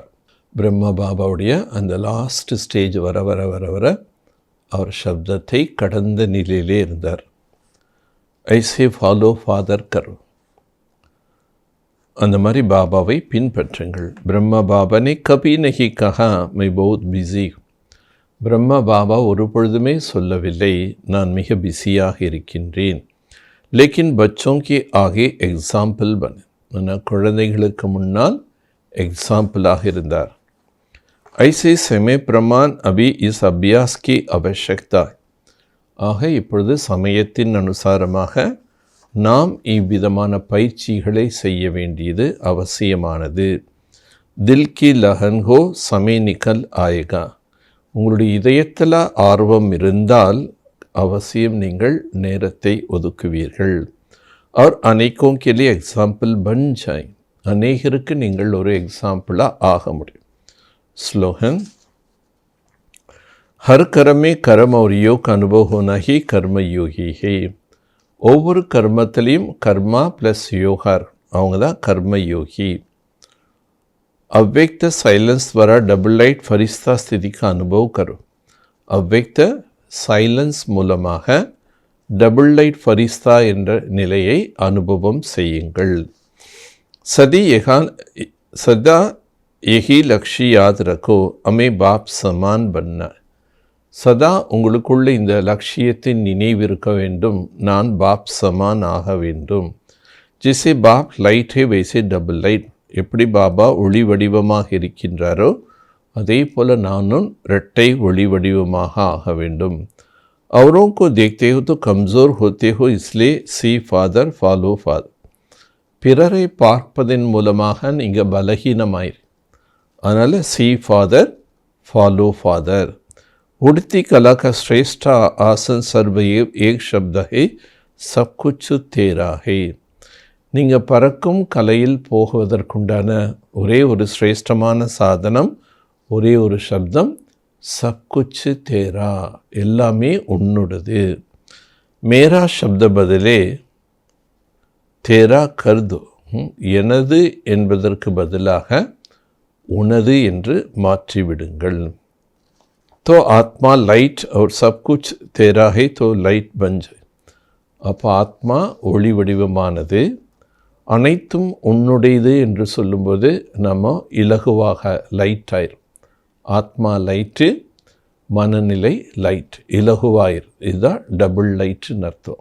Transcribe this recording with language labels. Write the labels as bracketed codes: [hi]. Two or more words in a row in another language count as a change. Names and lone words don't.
[ta] பிரம்ம பாபாவுடைய அந்த லாஸ்ட் ஸ்டேஜ் வர வர வர வர அவர் சப்தத்தை கடந்த நிலையிலே இருந்தார். ஐசே [en] follow father [ta] கர். அந்த மாதிரி பாபாவை பின்பற்றுங்கள். [hi] பிரம்ம பாபா ने कभी नहीं कहा मैं बहुत बिजी. [ta] பிரம்ம பாபா ஒரு பொழுதுமே சொல்லவில்லை நான் மிக பிஸியாக இருக்கின்றேன். [hi] लेकिन बच्चों के आगे एग्जाम्पल बने. [ta] ஆனால் குழந்தைகளுக்கு முன்னால் एग्जाम्पलाக இருந்தார். [hi] ऐसे समय प्रमाण अभी इस अभ्यास की आवश्यकता. [ta] ஆக இப்பொழுது சமயத்தின் அனுசாரமாக நாம் இவ்விதமான பயிற்சிகளை செய்ய வேண்டியது அவசியமானது. [hi] दिल की लगन हो समय निकल आएगा. [ta] உங்களுடைய இதயத்தில் ஆர்வம் இருந்தால் அவசியம் நீங்கள் நேரத்தை ஒதுக்குவீர்கள். [hi] और अनेकों के लिए एग्जाम्पल बन जाए. [ta] அநேகருக்கு நீங்கள் ஒரு எக்ஸாம்பிளாக ஆக முடியும். ஸ்லோகன். [hi] हर कर्म में कर्म और योग का अनुभव होना ही कर्म योगी है. [ta] ஒவ்வொரு கர்மத்திலையும் கர்மா ப்ளஸ் யோகார் அவங்க தான் கர்ம யோகி. [hi] अव्यक्त साइलेंस द्वारा [en] double light [hi] फरिश्ता स्थिति का अनुभव करो. [ta] अव्यक्त சைலன்ஸ் மூலமாக [en] double light [ta] ஃபரிஸ்தா என்ற நிலையை அனுபவம் செய்யுங்கள். [hi] சதா यही लक्ष्य याद रखो हमें बाप समान बनना. [ta] சதா உங்களுக்குள்ள இந்த லட்சியத்தின் நினைவிருக்க வேண்டும், நான் [hi] बाप समान [ta] ஆக வேண்டும். [hi] जैसे बाप लाइट है वैसे [en] double light. [ta] எப்படி பாபா ஒளி வடிவமாக இருக்கின்றாரோ அதே போல் நானும் இரட்டை ஒளி வடிவமாக ஆக வேண்டும். [hi] औरों को देखते हो तो कमज़ोर होते हो, इसलिए [en] see father follow father. [ta] பிறரை பார்ப்பதன் மூலமாக நீங்கள் பலகீனமாயிரு. அதனால் [en] see father, follow father. [hi] उड़ती कला का श्रेष्ठ आसन सर्वैव एक शब्द है, सब कुछ तेरा है. [ta] நீங்கள் பறக்கும் கலையில் போகுவதற்குண்டான ஒரே ஒரு சிரேஷ்டமான சாதனம், ஒரே ஒரு சப்தம், [hi] सब कुछ तेरा, [ta] எல்லாமே உன்னுடையது. [hi] मेरा शब्द बदले तेरा करदो, [ta] எனது என்பதற்கு பதிலாக உனது என்று மாற்றிவிடுங்கள். [hi] तो आत्मा लाइट और सब कुछ तेरा है, तो लाइट बन जाए. [ta] அப்போ ஆத்மா ஒளி வடிவமானது, அனைத்தும் உன்னுடையது என்று சொல்லும்போது நம்ம இலகுவாக லைட் ஆயிரும். ஆத்மா லைட்டு, மனநிலை லைட், இலகுவாயிரும். இதுதான் டபுள் லைட்டுன்னு அர்த்தம்.